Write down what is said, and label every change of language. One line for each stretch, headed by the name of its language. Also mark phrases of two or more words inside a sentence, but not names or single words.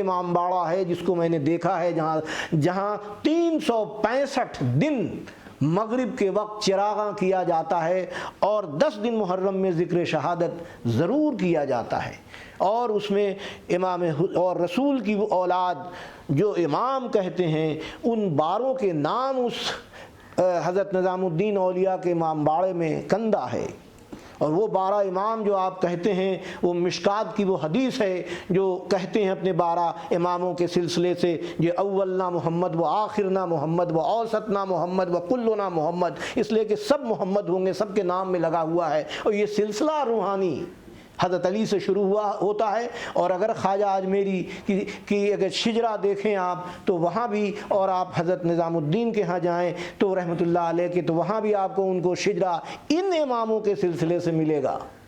Urdu: امام باڑہ ہے جس کو میں نے دیکھا ہے، جہاں 365 دن مغرب کے وقت چراغاں کیا جاتا ہے اور 10 دن محرم میں ذکر شہادت ضرور کیا جاتا ہے، اور اس میں امام اور رسول کی وہ اولاد جو امام کہتے ہیں ان باروں کے نام اس حضرت نظام الدین اولیاء کے امام باڑے میں کندہ ہے۔ اور وہ 12 امام جو آپ کہتے ہیں وہ مشکات کی وہ حدیث ہے جو کہتے ہیں اپنے 12 اماموں کے سلسلے سے، یہ
Arabic: اولنا محمد و آخرنا محمد و اوسطنا محمد و کلنا محمد،
Urdu: اس لیے کہ سب محمد ہوں گے، سب کے نام میں لگا ہوا ہے۔ اور یہ سلسلہ روحانی حضرت علی سے شروع ہوتا ہے، اور اگر خواجہ اجمیری کی اگر شجرہ دیکھیں آپ تو وہاں بھی، اور آپ حضرت نظام الدین کے ہاں جائیں تو
Arabic: رحمۃ اللہ علیہ
Urdu: کے، تو وہاں بھی آپ کو ان کو شجرہ ان اماموں کے سلسلے سے ملے گا۔